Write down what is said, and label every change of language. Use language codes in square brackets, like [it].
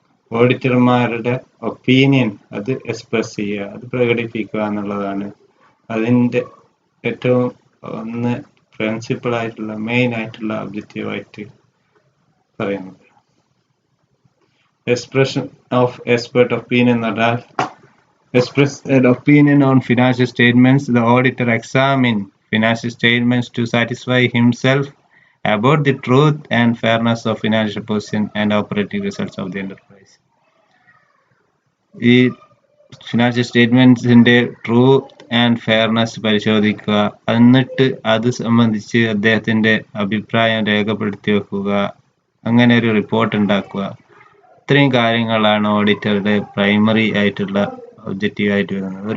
[ml] ഓഡിറ്റർമാരുടെ opinion അത് express ചെയ്യുക, അത് പ്രകടിപ്പിക്കുക എന്നുള്ളതാണ് അതിൻ്റെ ഏറ്റവും ഒന്ന് പ്രിൻസിപ്പൽ ആയിട്ടുള്ള മെയിൻ ആയിട്ടുള്ള ഒബ്ജക്റ്റീവായിട്ട് പറയുന്നത്. [en] expression of expert opinion [ml] എന്ന് പറഞ്ഞാൽ [en] express an opinion on financial statements. The auditor examines financial statements to satisfy himself about the truth and fairness of financial position and operating results of the enterprise. [ml] ഈ financial സ്റ്റേറ്റ്മെന്റ്സിന്റെ truth and fairness പരിശോധിക്കുക, എന്നിട്ട് അത് സംബന്ധിച്ച് അദ്ദേഹത്തിന്റെ അഭിപ്രായം രേഖപ്പെടുത്തി വെക്കുക, അങ്ങനെ ഒരു റിപ്പോർട്ട് ഉണ്ടാക്കുക. ഇത്രയും കാര്യങ്ങളാണ് ഓഡിറ്ററുടെ പ്രൈമറി ആയിട്ടുള്ള ഒബ്ജക്റ്റീവ് ആയിട്ട് വരുന്നത്.